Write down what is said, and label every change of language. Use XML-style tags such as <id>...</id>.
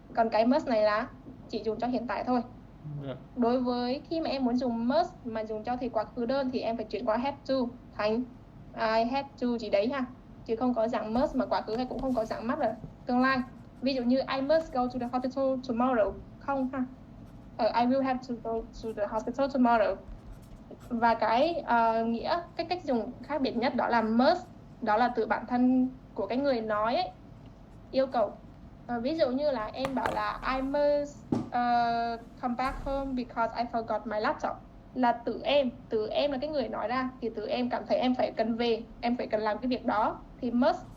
<vi>Còn cái must này là chỉ dùng cho hiện tại thôi. Đối với khi mà em muốn dùng must mà dùng cho thì quá khứ đơn thì em phải chuyển qua have to thành</vi> <en>I had to</en> <vi>gì đấy ha, chứ không có dạng must mà quá khứ, hay cũng không có dạng must ở tương lai. Ví dụ như</vi> <en>I must go to the hospital tomorrow,</en> <vi>không ha.</vi> <en>I will have to go to the hospital tomorrow.</en> <vi>Và cái nghĩa, cách dùng khác biệt nhất đó là must, đó là từ bản thân của cái người nói ấy, yêu cầu. Ví dụ như là em bảo là</vi> <en>I must come back home because I forgot my laptop,</en> <vi>là tự em là cái người nói ra, thì tự em cảm thấy em phải cần về, em phải cần làm cái việc đó thì must.</vi>